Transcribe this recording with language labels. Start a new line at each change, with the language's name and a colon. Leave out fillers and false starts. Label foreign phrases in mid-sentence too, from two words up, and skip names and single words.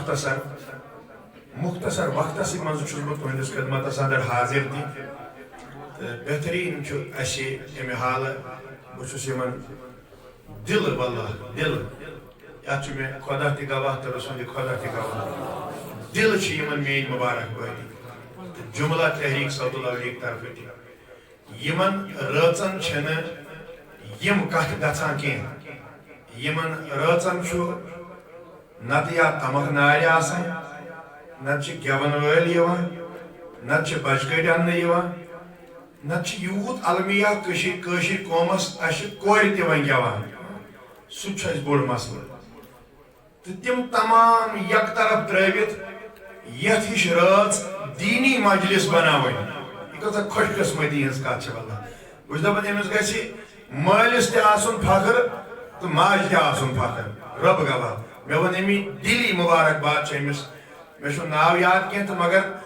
Kashmiri: مختصر وقتس منٛز چھُس بہٕ تُہنٛدِس خدمتس اندر حاضر تہِ تہٕ بہتریٖن چھُ اسہِ امہِ حال بہٕ چھُس یِمن دل واللہ دل یتھ چھُ مےٚ خۄدا تہِ گواہ تہٕ رسول خۄدا تہِ گواہ دل چھِ یِمن میٲنۍ مبارک بٲدی تہٕ جملہ تحریک صوت الاولیاء طرفہٕ تہِ یِمن رٲژن چھنہٕ یم کتھ گژھان کینٛہہ یمن رٲژن چھُ نتہٕ یا تمکھ نارِ آسان نتہٕ چھِ گٮ۪ون وٲلۍ یِوان نتہٕ چھِ بچہٕ کٔٹۍ اننہٕ یِوان نت یوت المیہ کشیر قومس کور تہ ون گیوان سہ بوڑ مسئلہ تو تم تمام یک طرف ترٲوِتھ یتھ ہش رٲژ دینی مجلس بناوٕنۍ یہ کۭژاہ خوش قسمتی ہٕنٛز کتھ چھِ واللہ بہٕ چھُس دپان أمِس گژھِ مٲلِس تہِ آسُن فخر تہٕ ماجہِ تہِ آسُن فخر رب گواہ مےٚ ووٚن امی دلی مبارکباد چھِ أمِس مےٚ چھُنہٕ ناو یاد کینٛہہ تہٕ مگر